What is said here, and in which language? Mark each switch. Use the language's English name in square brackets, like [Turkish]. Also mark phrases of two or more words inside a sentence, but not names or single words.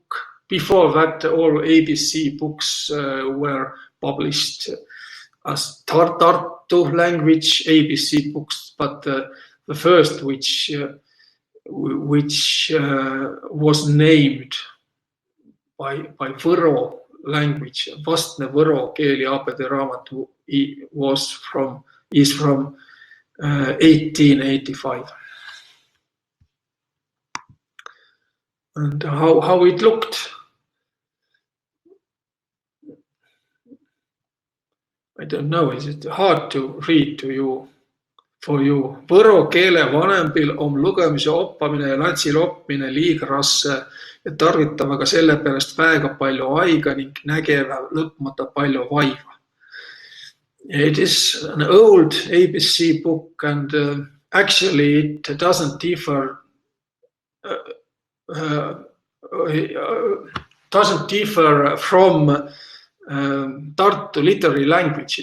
[English] Before that, all ABC books were published as Tartu language ABC books, but the first which was named by Võro language, Vastne Võro keeliaabede raamatu, is from 1885. And how it looked. I don't know, is it hard to read to you, for you? [Võro] Võro keele vanembil on lugemise oppamine ja latsil oppimine liiga rasse ja tarvitama ka selle pärast väga palju aega ning nägeva lõpmata palju vaiva. [English] It is an old ABC book and actually it doesn't differ from Tartu literary language.